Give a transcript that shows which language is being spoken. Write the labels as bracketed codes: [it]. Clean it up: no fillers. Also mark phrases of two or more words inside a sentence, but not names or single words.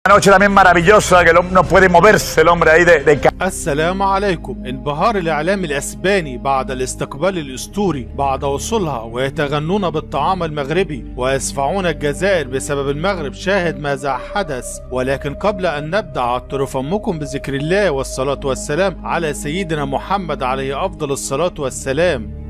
[es] Una noche también maravillosa que el hombre no puede moverse el hombre ahí de [ar] السلام عليكم. انبهار الإعلام الأسباني بعد الاستقبال الأسطوري بعد وصولها، ويتغنون بالطعام المغربي ويسفعون الجزائر بسبب المغرب. شاهد ماذا حدث. ولكن قبل أن نبدأ عطر فمكم بذكر الله والصلاة والسلام على سيدنا محمد عليه أفضل الصلاة والسلام.